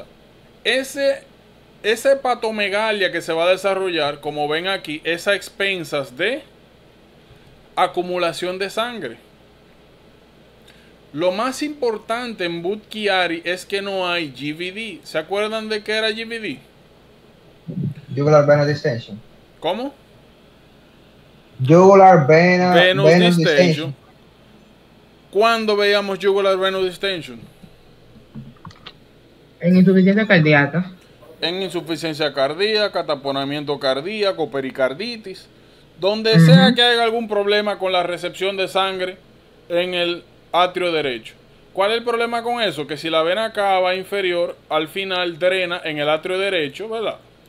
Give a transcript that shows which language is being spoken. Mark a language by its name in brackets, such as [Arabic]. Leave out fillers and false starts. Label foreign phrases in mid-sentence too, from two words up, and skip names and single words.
[Spanish] Esa hepatomegalia que se va a desarrollar, como ven aquí, es a expensas de acumulación de sangre. Lo más importante en Budd-Chiari es que no hay GVD. ¿Se acuerdan de qué era GVD? [English] Jugular venous distension. [Spanish] ¿Cómo? [English] Jugular venous distension. distension. [Spanish] ¿Cuándo veíamos [English] jugular venous distension? [Spanish] En insuficiencia cardíaca. En insuficiencia cardíaca, taponamiento cardíaco, pericarditis. Donde sea que haya algún problema con la recepción de sangre en el atrio derecho. ¿Cuál es el problema con eso? Que si la vena cava inferior al final drena en el atrio derecho, ¿verdad?